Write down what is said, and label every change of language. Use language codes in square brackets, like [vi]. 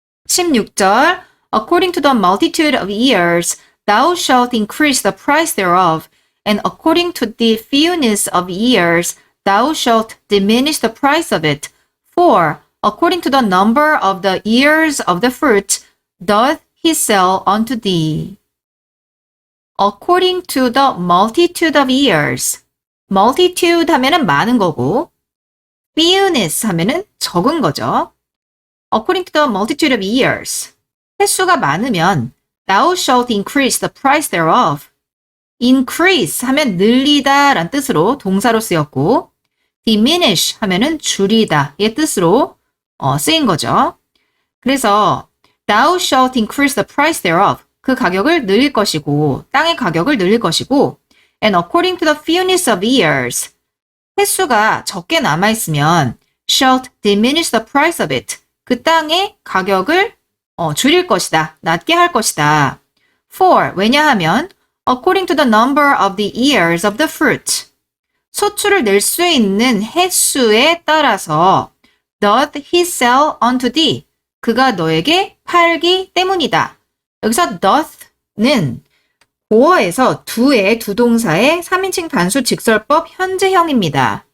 [en] 16절 According to the multitude of years, thou shalt increase the price thereof, and according to the fewness of years, thou shalt diminish the price of it. For according to the number of the years of the fruit, doth he sell unto thee. According to the multitude of years. [ko] multitude 하면은 많은 거고, fewness 하면은 적은 거죠. [en] According to the multitude of years. [ko] 횟수가 많으면 [en] thou shalt increase the price thereof. [ko] increase 하면 늘리다 란 뜻으로 동사로 쓰였고 diminish 하면은 줄이다의 뜻으로 쓰인 거죠. 그래서 [en] thou shalt increase the price thereof. [ko] 그 가격을 늘릴 것이고 땅의 가격을 늘릴 것이고 [en] and according to the fewness of years. [ko] 횟수가 적게 남아있으면 [en] shalt diminish the price of it. [ko] 그 땅의 가격을 줄일 것이다. 낮게 할 것이다. [en] For, [ko] 왜냐하면 [en] according to the number of the years of the fruit. [ko] 소출을 낼 수 있는 횟수에 따라서 [en] doth he sell unto thee. [ko] 그가 너에게 팔기 때문이다. 여기서 doth는 고어에서 do의 두 동사의 3인칭 단수 직설법 현재형입니다.